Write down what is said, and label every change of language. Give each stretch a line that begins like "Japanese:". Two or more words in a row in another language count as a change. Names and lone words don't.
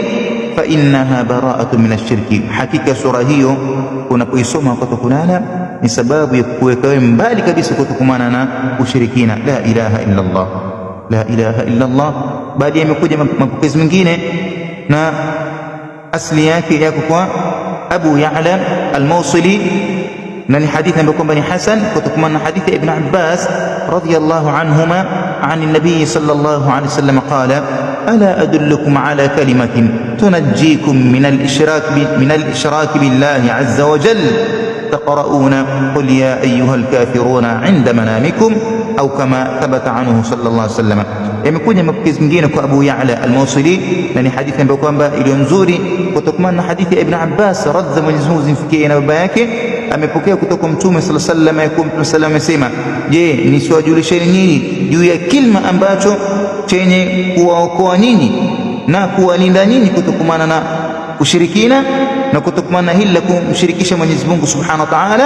Arabic: فإنها براءة من الشرك,
Swahili: hakika sura hiyo unapoisoma wakati kulala ni sababu ya kuweka wewe mbali kabisa kutokumana na ushirikina.
Arabic: لا إله إلا الله، لا إله إلا الله.
Swahili: Baada yamekuja mapokezi mengine na asli yake yako kwa Abu Ya'la al-Mawsili, na ni hadithi ambayo kwamba ni hasan kutokana na hadithi Ibn Abbas
Arabic: رضي الله عنهما عن النبي صلى الله عليه وسلم قال ألا أدلكم على كلمة تنجيكم من الإشراك بالله عز وجل تقرؤون قل يا أيها الكافرون عند منامكم أو كما ثبت عنه صلى الله عليه وسلم.
Swahili: Yamekuja mapokezi mengine kwa Abu Ya'la al-Mawsili, na ni hadithi ambayo kwamba iliyo nzuri kutokana na hadithi ya Ibn Abbas radhiya Mwenyezi Mungu zimfikie na baba yake, amepokea kutoka Mtume
Arabic: صلى الله عليه وسلم
Swahili: yakuwa Mtume sallallahu amesema, je, nisiwajulisheni nyinyi juu ya kilma ambacho chenye kuwaokoa nyinyi na kuwalinda nyinyi kutokumana na ushirikina na kutokumana hili la kumshirikisha Mwenyezi Mungu
Arabic: سبحانه وتعالى.